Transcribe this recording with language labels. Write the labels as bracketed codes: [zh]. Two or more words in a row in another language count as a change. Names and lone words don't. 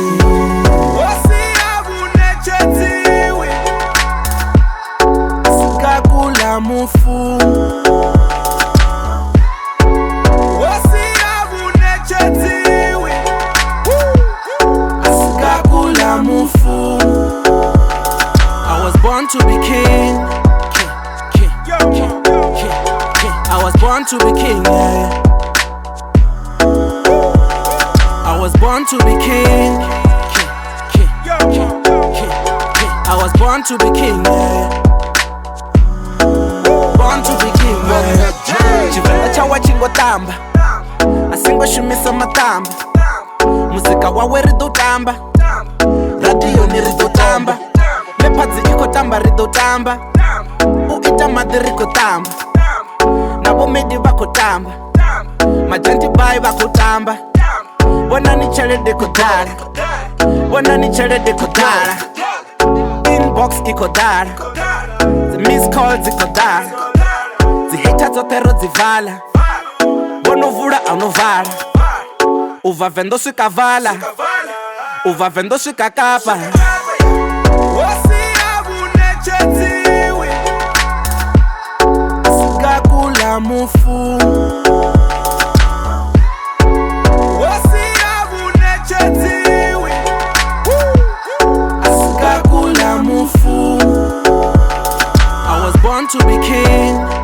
[ve] sikakula mufu sikakula mufu [en] I was born to be king. I was born to be king, yeah. I was born to be king. I was born to be king, yeah. Born to be king, yeah. [ve] Chivenda chawa chingotamba asingoshumisa matamba muzika wawe ridotamba radio ni ridotamba lepadzi ikotamba ridotamba uita madhi rikotamba navo medi vakotamba majanti bai vakotamba vonani chelede kodara vonani chelede kodara inbox ikodara [en] the miss calls [ve] ikodara zihita dzotero dzivala vonovula anovala uva vendo swikavala uva vendo swikakapa sikakula mufu sikakula mufu [en] I was born to be king.